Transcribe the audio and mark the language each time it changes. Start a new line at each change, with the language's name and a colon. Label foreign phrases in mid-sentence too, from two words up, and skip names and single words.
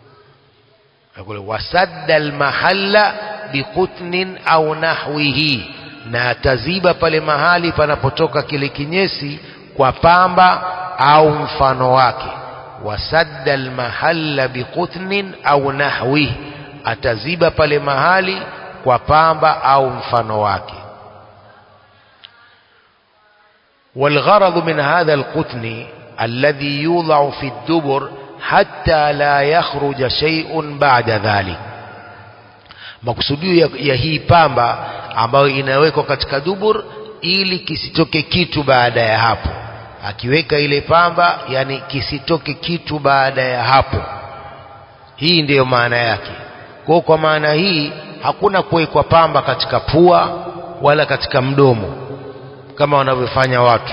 Arabic: وسد المحل بقطن أو نحوه,
Swahili: na ataziba pale mahali panapotoka kile kinyesi kwa pamba au mfano wake.
Arabic: وسد المحل بقطن أو نحو,
Swahili: ataziba pale mahali kwa pamba au mfano wake.
Arabic: والغرض من هذا القطن الذي يوضع في الدبر حتى لا يخرج شيء بعد ذلك.
Swahili: Makusudio ya hii pamba ambayo inawekwa katika dubur ili kisitoke kitu baada ya hapo. Akiweka ile pamba, yani kisitoke kitu baada ya hapo. Hii ndiyo maana yake. Kwa maana hii hakuna kuwekwa pamba katika pua wala katika mdomo kama wanavyofanya watu.